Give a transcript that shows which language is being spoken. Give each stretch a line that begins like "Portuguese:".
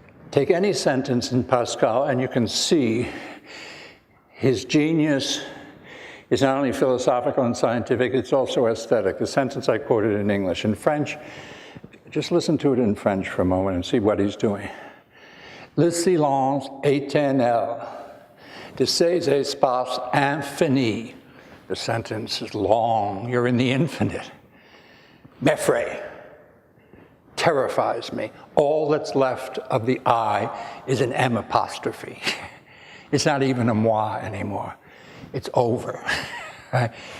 English: Take any sentence in Pascal and you can see his genius is not only philosophical and scientific, it's also aesthetic. The sentence I quoted in English. In French, just listen to it in French for a moment and see what he's doing.
French: Le silence éternel de ces espaces infinis.
English: The sentence is long. You're in the infinite.
French: M'effraie.
English: terrifies me. All that's left of the I is an M apostrophe. It's not even a moi anymore. It's over. Right?